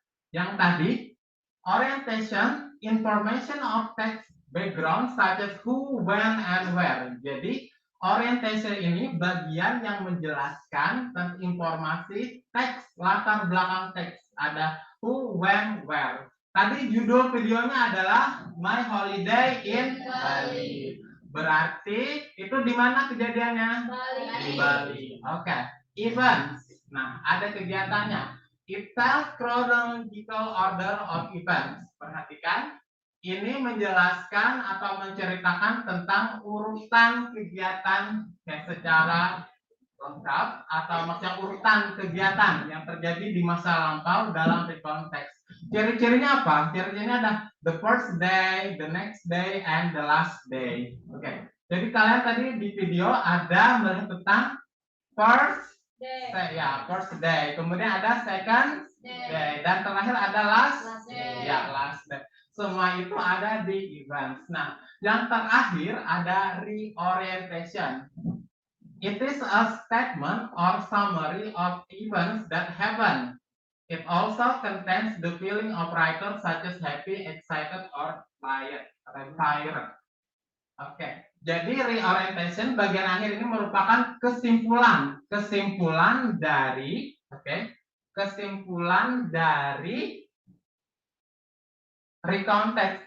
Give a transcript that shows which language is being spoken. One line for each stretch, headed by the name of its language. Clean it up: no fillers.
Indonesian: Yang tadi,
English: orientation, information of text background such as who, when, and where.
Indonesian: Jadi, orientation ini bagian yang menjelaskan tentang informasi teks, latar belakang teks. Ada who, when, where. Tadi judul videonya adalah My Holiday in Bali. Berarti itu di mana kejadiannya? Bali. Di Bali. Oke. Events. Nah, ada kegiatannya.
English: It tells chronological order of events.
Indonesian: Perhatikan, ini menjelaskan atau menceritakan tentang urutan kegiatan secara lengkap atau maksudnya urutan kegiatan yang terjadi di masa lampau dalam konteks. Ciri-cirinya apa? Ciri-cirinya ada
English: the first day, the next day, and the last day.
Indonesian: Oke. Jadi kalian tadi di video ada melihat tentang first day, ya first day. Kemudian ada second day, dan terakhir ada last day. Ya last day. Semua itu ada di events. Nah, yang terakhir ada reorientation.
English: It is a statement or summary of events that happen. It also contains the feeling of writer such as happy, excited, or tired.
Indonesian: Oke. Jadi reorientation bagian akhir ini merupakan kesimpulan dari kesimpulan dari recount text.